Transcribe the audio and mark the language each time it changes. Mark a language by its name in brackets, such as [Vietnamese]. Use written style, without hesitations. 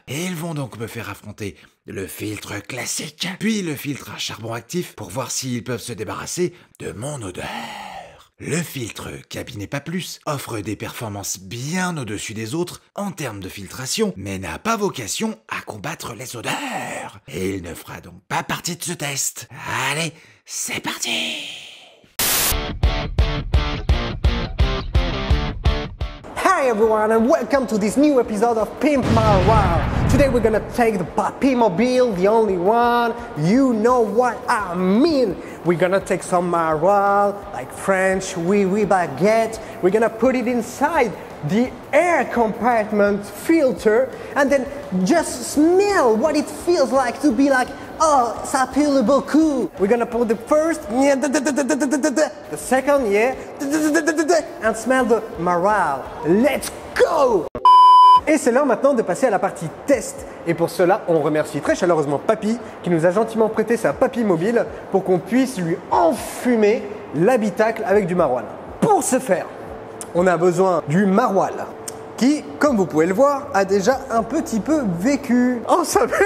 [French] Et ils vont donc me faire affronter le filtre classique, puis le filtre à charbon actif pour voir s'ils peuvent se débarrasser de mon odeur. Le filtre Cabine EPA+ offre des performances bien au-dessus des autres en termes de filtration, mais n'a pas vocation à combattre les odeurs. Et il ne fera donc pas partie de ce test. Allez, c'est parti! [English] Hi everyone and welcome to this new episode of Pimp My Wow. Today we're gonna take the Papimobile, the only one, you know what I mean. We're gonna take some maroilles, like French oui baguette. We're gonna put it inside the air compartment filter and then just smell what it feels like to be like, oh, [French] ça pue beaucoup. [English] We're gonna put the first, the second, and smell the maroilles. Let's go! [French] Et c'est l'heure maintenant de passer à la partie test. Et pour cela, on remercie très chaleureusement Papy qui nous a gentiment prêté sa Papimobile pour qu'on puisse lui enfumer l'habitacle avec du maroilles. Pour ce faire, on a besoin du maroilles qui, comme vous pouvez le voir, a déjà un petit peu vécu. Oh, ça...